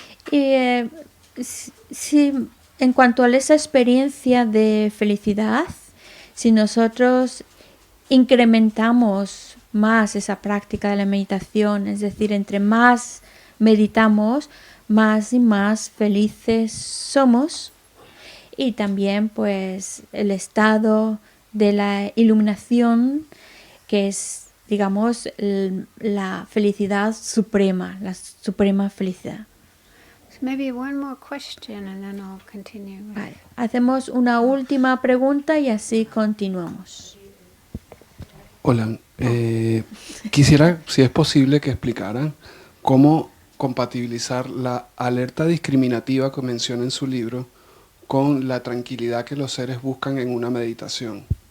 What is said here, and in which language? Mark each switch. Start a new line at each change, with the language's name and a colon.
Spanish: Y si en cuanto a esa experiencia de felicidad, si nosotros incrementamos más esa práctica de la meditación, es decir, entre más meditamos, más y más felices somos, y también pues el estado de la iluminación, que es, digamos, la felicidad suprema, la suprema felicidad.
English: So maybe one more question and then I'll continue.
Spanish: Vale. Hacemos una última pregunta y así continuamos. Hola, quisiera, si es posible, que explicaran cómo compatibilizar la alerta discriminativa que menciona en su libro con la tranquilidad que los seres buscan en una meditación.